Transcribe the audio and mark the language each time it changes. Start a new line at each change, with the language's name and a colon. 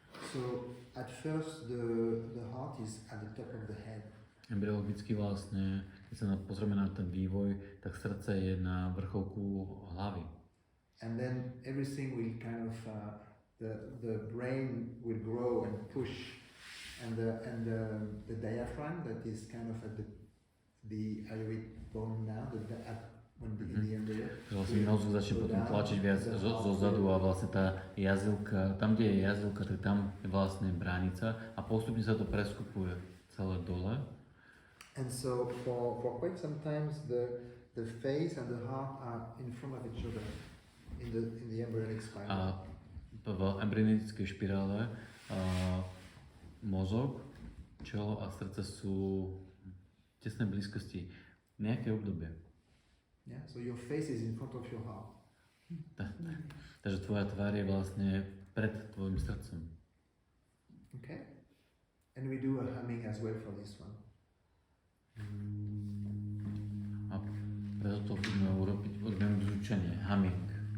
English: so at first the heart is at the top of the head.
Slovak: Embryologicky vlastne, keď sa pozrieme na ten vývoj, tak srdce je na vrcholku hlavy.
English: And then everything will kind of the brain will grow and push, and the diaphragm that is kind of at the iliac bone now, in the embryo.
Slovak: Vlastne mozog začne potom tlačiť viac zo zadu a vlastne tá jazylka, tam kde je jazylka, tak tam je vlastne bránica a postupne sa to preskupuje celé dole.
English: And so for quite some times the face and the heart are in front of each other in the embryonic spiral.
Slovak: A v embryonickej špirále mozog, čelo a srdce sú v tesnej blízkosti nejaké obdobie.
English: Yeah, so your face is in front of your heart.
Slovak: Takže tvoja tvár je vlastne pred tvojim srdcom.
English: Okay? And we do a humming as well for this one.
Slovak: A preto to budeme urobíme zvučenie, humming.